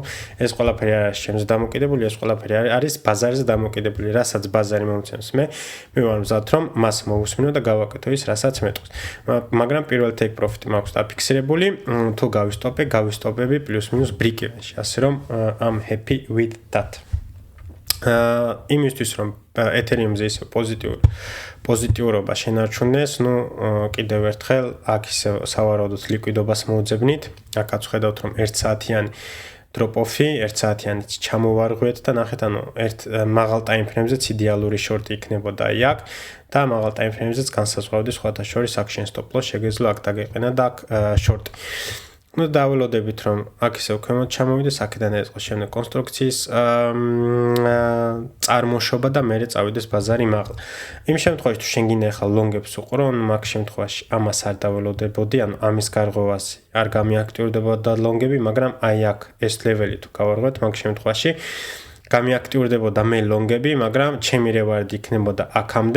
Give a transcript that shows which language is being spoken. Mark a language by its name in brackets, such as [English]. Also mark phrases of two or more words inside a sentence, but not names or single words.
[Georgian] ეს ყველაფერი არ არის ჩემზე დამოკიდებული, ეს ყველაფერი არის ბაზარზე დამოკიდებული, რასაც ბაზარი მომცემს მე ვარ მზად რომ მას მოვუსმინო და გავაკეთო ის, რასაც მეტყვის. მაგრამ პირველ [English] take profit- [Georgian] ი მაქვს დაფიქსირებული, თუ გავისტოპები პლუს მინუს [English] break even- [Georgian] ში, ასე რომ [English] I'm happy with that. [Georgian] იმისთვის რომ ეთერიუმზე ისე პოზიტიურობა შენარჩუნდეს, ну კიდევ ერთხელ აქ ისე სავარაუდოდ ლიკვიდობას მოუძებნით. აქაც ხედავთ რომ 1 საათიანი drop-off-ი, 1 საათიანი ჩამოვარღვეთ და ნახეთ, ანუ ერთ მაღალ ტაიმფრეიმზეც იდეალური შორტი იქნებოდა აი აქ და მაღალ ტაიმფრეიმზეც განსაზღვრავდი სხვათა შორის აქ შენ [English] stop loss [Georgian] შეგეძლო აქ დაგეყენა და აქ შორტი. ну დაველოდებით რომ აქ ისევ ქვემოთ ჩამოვიდეს, აქედან ეწყოს შემდეგ კონსტრუქციის წარმოშობა და მერე წავიდეს ბაზარი მაღლა. იმ შემთხვევაში თუ შენ გინდა ახლა ლონგებს უყურო, მაგ შემთხვევაში ამას არ დაველოდებოდი, ანუ ამის გარღვევას არ გამიაქტიურდებოდა ლონგები, მაგრამ აი აქ ეს ლეველი თუ გავარღვევთ, მაგ შემთხვევაში გამიაქტიურდებოდა მე ლონგები, მაგრამ ჩემი რევარდი იქნებოდა აქამდე.